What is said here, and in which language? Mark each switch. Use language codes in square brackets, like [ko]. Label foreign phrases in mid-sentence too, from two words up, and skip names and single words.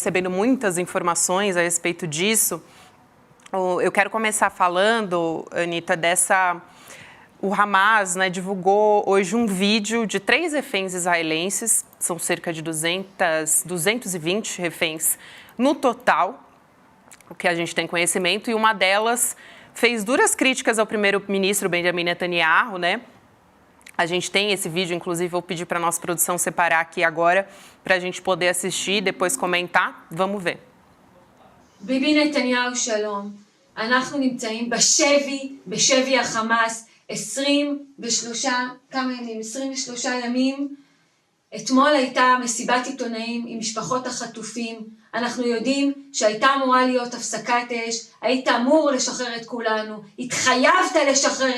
[pt] Recebendo muitas informações a respeito disso. Eu quero começar falando, Anita, O Hamas, né, divulgou hoje um vídeo de 3 reféns israelenses, são cerca de 220 reféns no total, o que a gente tem conhecimento, e uma delas fez duras críticas ao primeiro-ministro Benjamin Netanyahu, né? A gente tem esse vídeo, inclusive vou pedir para a nossa produção separar aqui agora, para a gente poder assistir e depois comentar. Vamos ver. [he] ביבי נתניהו שלום, אנחנו נמצאים בשבי החמאס 23 ימים. אתמול הייתה מסיבת עיתונאים עם משפחות החטופים. אנחנו יודעים שהייתה אמורה להיות הפסקת אש, היית אמור לשחרר את כולנו, התחייבת לשחרר